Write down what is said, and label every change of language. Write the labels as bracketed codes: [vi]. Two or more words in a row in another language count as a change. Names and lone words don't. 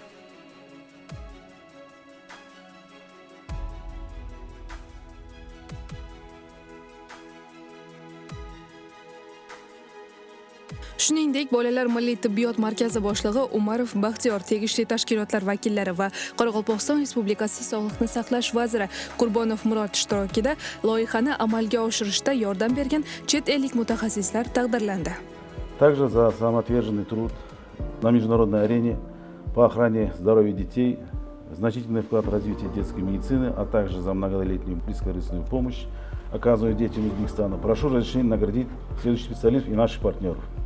[uz] Shuningdek, Bolalar milliy tibbiyot markazi boshlig'i Umarov Baxtiyor, tegishli tashkilotlar vakillari va Qoraqalpog'iston Respublikasi Sog'liqni saqlash vaziri Qurbonov Murod ishtirokida loyihani amalga oshirishda yordam bergan chet ellik mutaxassislar taqdirlandi. [ru] Также за самоотверженный труд на международной арене по охране здоровья детей, значительный вклад в развитие детской медицины, а также за многолетнюю бескорыстную помощь, оказываемую детям Узбекистана. Прошу разрешения наградить следующих специалистов и наших партнеров.